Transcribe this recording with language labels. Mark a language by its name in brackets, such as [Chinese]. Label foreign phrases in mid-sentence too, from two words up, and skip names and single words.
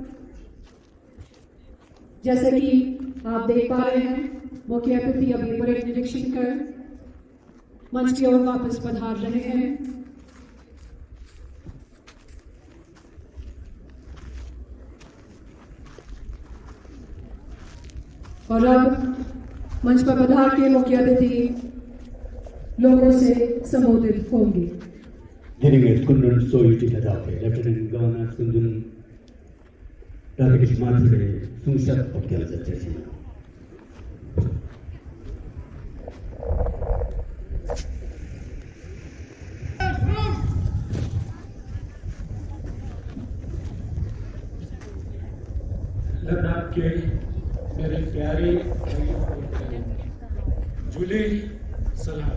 [Hindi] जैसे कि आप देख पा रहे हैं, मुख्य अतिथि अभी परेड निरीक्षण कर मंच की ओर वापस पधार रहे हैं। और अब मंच पर पधार के मुख्य अतिथि लोगों से संबोधित होंगे। [Ladakhi] Delegate Kundun Soyuti Ladakh, Lieutenant Governor Kundun Radhakrishnan Mathur Sungshat abdalza chesino. [Hindi] लद्दाख के मेरे प्यारे जुले सलाम।